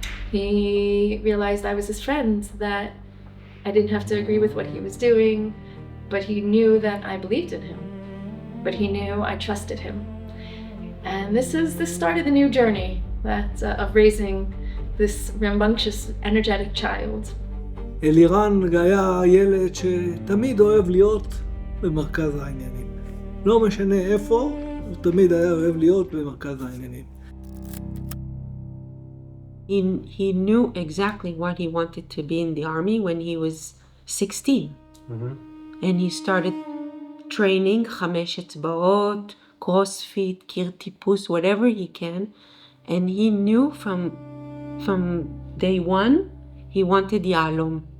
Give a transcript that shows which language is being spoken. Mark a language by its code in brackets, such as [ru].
[en] He realized I was his friend, that I didn't have to agree with what he was doing, but he knew that I believed in him. But he knew I trusted him. And this started the new journey of raising this rambunctious, energetic child. [he] אלירן היה ילד שתמיד אוהב להיות במרכז העניינים. לא משנה איפה, הוא תמיד היה אוהב להיות במרכז העניינים. [en] he knew exactly what he wanted to be in the army when he was 16. And he started training, 5 אצבעות, CrossFit, [he] קיר טיפוס, [en] whatever he can. And he knew from day one, he wanted Yahalom.